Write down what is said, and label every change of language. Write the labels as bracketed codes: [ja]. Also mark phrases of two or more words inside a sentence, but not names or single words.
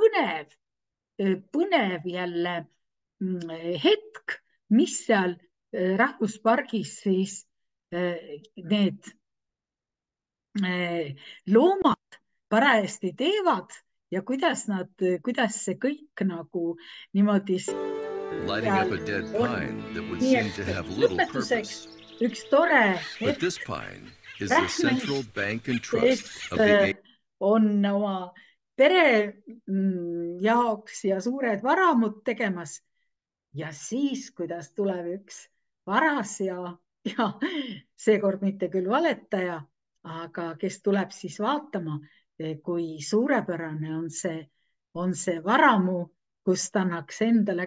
[et] põnev jälle hetk, mis seal rahvuspargis siis need loomad parajasti teevad ja kuidas see kõik nagu niimoodi [en] lighting up a dead pine that would seem to have little purpose. [et] Üks tore [en] But this pine is the central bank and trust of the [et] on oma pere jaoks ja suured varamud tegemas. Ja siis, kuidas tuleb üks varas ja seekord mitte küll valetaja, aga kes tuleb siis vaatama, kui suurepärane on see varamu, kust annaks endale